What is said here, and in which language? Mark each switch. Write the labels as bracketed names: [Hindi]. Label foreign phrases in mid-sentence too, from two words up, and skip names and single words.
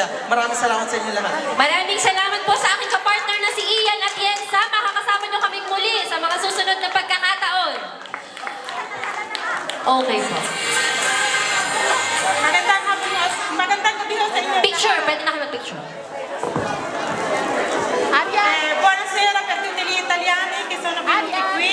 [Filipino] Maraming salamat sa inyo lahat. Maraming salamat po sa aking kapartner na si Ian at Yensa. Makakasama niyo kaming muli sa mga susunod na pagkakataon. Okay po. Magandang gabi ho sa inyo. Picture. Pwede na kayo mag-picture. [Italian] Buonasera per tutti gli italiani che sono venuti